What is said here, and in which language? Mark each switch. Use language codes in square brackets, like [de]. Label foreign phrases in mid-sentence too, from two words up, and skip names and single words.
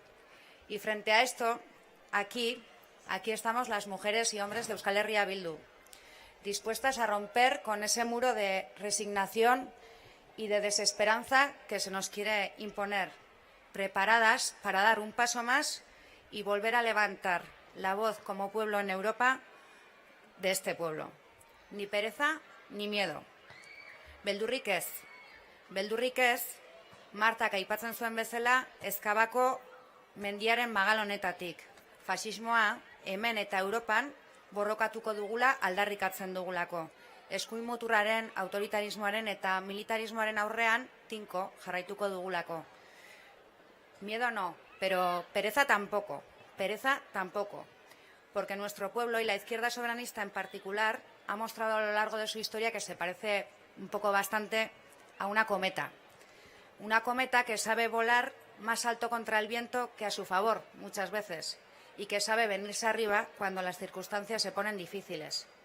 [es] Y frente a esto, aquí estamos las mujeres y hombres de Euskal Herria Bildu, dispuestas a romper con ese muro de resignación y de desesperanza que se nos quiere imponer, preparadas para dar un paso más y volver a levantar la voz como pueblo en Europa de este pueblo. Ni pereza ni miedo. [eu] Beldurrik ez. Beldurrik ez, Martak aipatzen zuen bezala, Ezkabako mendiaren magal honetatik. Faxismoa hemen eta Europan borrokatuko dugula aldarrikatzen dugulako. Eskuin muturraren, autoritarismoaren eta militarismoaren aurrean tinko jarraituko dugulako. [es] Miedo no, pero pereza tampoco. Pereza tampoco, porque nuestro pueblo y la izquierda soberanista en particular ha mostrado a lo largo de su historia que se parece un poco bastante a una cometa que sabe volar más alto contra el viento que a su favor muchas veces y que sabe venirse arriba cuando las circunstancias se ponen difíciles.